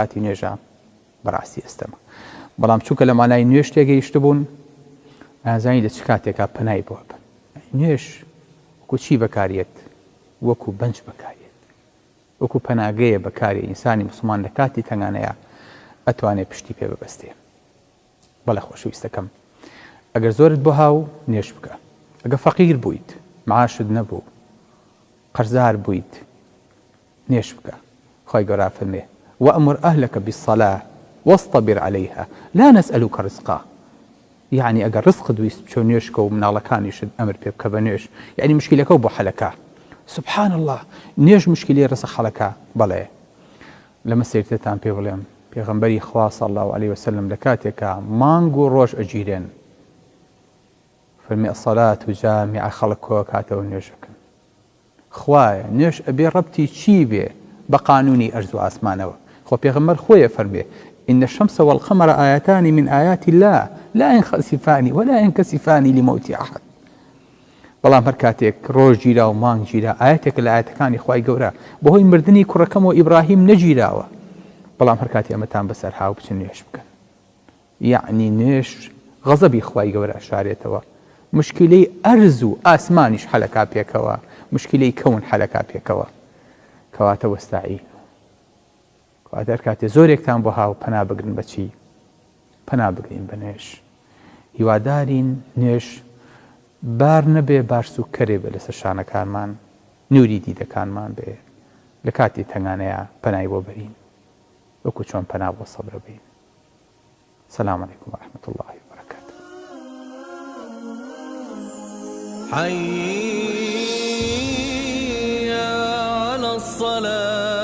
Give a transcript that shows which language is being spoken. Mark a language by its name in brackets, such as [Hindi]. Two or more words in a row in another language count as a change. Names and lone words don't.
[Central Kurdish] کاتی نوێژە بەڕاستی ئەستەمە بەڵام چووکە لە مانای نوێژ تێگەیشت بوون ئازانی لە چ کاتێکا پەنای بۆ بن نوێژ وەکو چی بەکارێت وەکو بەنج بەکارێت وەکو پەناگەیە بەکارێ ئینسانی موسڵمان لە کاتی تەنگانەیە ئەتوانێت پشتی پێ ببەستێ بەڵێ خۆشەویستەکەم ئەگەر زۆرت بۆ هاو نوێژ بکە ئەگەر فەقیر بوویت معاشت نەبوو قەرزار بوویت نوێژ بکە خی گەورە فەرمێ [Arabic] وأمر أهلك بالصلاة واصطبر عليها لا نسألك رزقا [Central Kurdish] يعني ئەگەر ڕزقت ویست بچۆ نوێژکە و مناڵەکانیشت ئەمر پێ بکە بە نوێژ یعنی مشکلەکە و بۆ حەلەکە [Arabic] سبحان الله [Central Kurdish] نوێژ مشکلی ڕزق حەلەکە بەڵێ لەمە سێرتتان پێ بڵێم پێغەمبەری خوا [Arabic] صلی الله عليه وسلم [Central Kurdish] لە کاتێکە مانگ و ڕۆژ ئەگیرێن فەرمی [Arabic] الصلاة جامعە [Central Kurdish] خەڵک کۆ کاتەوە نوێژەکەن خوایە نوێژ ئەبێ ڕەبتی چی بێ بە قانونی ئەرز و ئاسمانەوە خۆ پێغەمبەر خۆیە فەرمێ [Arabic] إن الشمس والقمر آياتان من آيات الله لا ينخسفان ولا ينكسفان لموت أحد [Central Kurdish] بەڵام هەر کاتێک ڕۆژ گیرا و مانگ گیرا ئاەتێک لە ئاەتەکانی خوای گەورە بەهۆی مردنی کوڕەکەمەوە ئیبراهیم نەگیراوە، بەڵام هەر کاتی ئەمەتان بەسەر هاو بچن نوێش بکەن. یعنی نوێش غەزەبی خوای گەورە ئەشارێتەوە، مشکلەی ئەرز و ئاسمانیش حەلەکا پێکەوە، مشکلەی کەون حەلەکا پێکەوە، کەواتە وەستاعین. کەواتە هەر کاتێ زۆرێکتان بۆ هاو پەنا بگرن بەچی؟ پەنا بگرین بە نوێش. هیوادارین نوێش بار نەبێ بارسوکەرێ بێ لەسەر شانەکانمان، نووری دیدەکانمان بێ، لە کاتی تەنگانەیە پەنای بۆ بەرین وەکو چۆن پەنا بۆ سەبرە بین. [Arabic] السلام عليكم ورحمة الله وبركاته. حي على الصلاة.